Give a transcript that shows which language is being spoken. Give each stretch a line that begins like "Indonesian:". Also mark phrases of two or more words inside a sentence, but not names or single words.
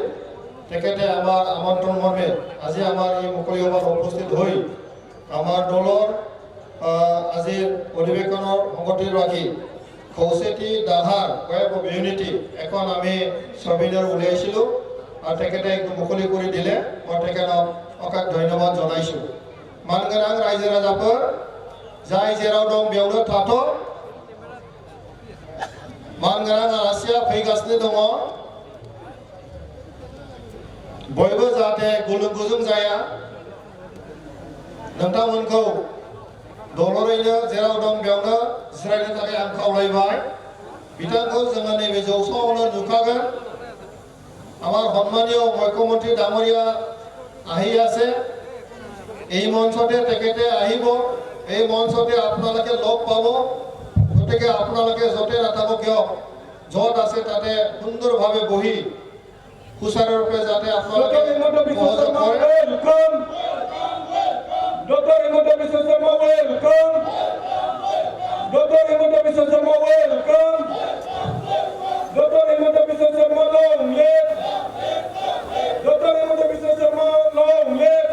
Assamese: তেখেতে আমাৰ আমন্ত্ৰণ মৰ্মে আজি আমাৰ এই মুকলি সভাত উপস্থিত হৈ আমাৰ দলৰ আজিৰ অধিৱেশনৰ সংগতি ৰাখি কৌচেটি দাহাৰ
English: web of unity
Assamese: এখন আমি ছবিনাৰ উলিয়াইছিলোঁ আৰু তেখেতে মুকলি কৰি দিলে। মই তেখেতক অশেষ ধন্যবাদ জনাইছোঁ।
Bodo: मानगोनां रायजो राजाफोर, जाय जेराव दं बेयावनो थाथ'। मानगोनां आलासिया फैगासिनो दङ। बयबो जाहाथे गुलुं गुजुं जाया। नोंथांमोनखौ दलरैनो जेराव दं बेयावनो जिरायनो थाखाय आं खावलायबाय। बिथांखौ जोङो नैबे जौसाङावनो नुखागोन।
Assamese: আমাৰ সন্মানীয় মুখ্যমন্ত্ৰী ডাঙৰীয়া আহি আছে। এই মঞ্চতে তেখেতে আহিব। এই মঞ্চতে আপোনালোকে লগ পাব। গতিকে আপোনালোকে য'তে নাথাকক কিয়, য'ত আছে তাতে সুন্দৰভাৱে বহি সুচাৰুৰূপে যাতে আপোনালোকে সহযোগ কৰে।
English: Dr. Hemanta Biswa Sarma, welcome. Dr. Hemanta Biswa Sarma, welcome. Dr. Hemanta Biswa Sarma, long live. Dr. Hemanta Biswa Sarma, long live.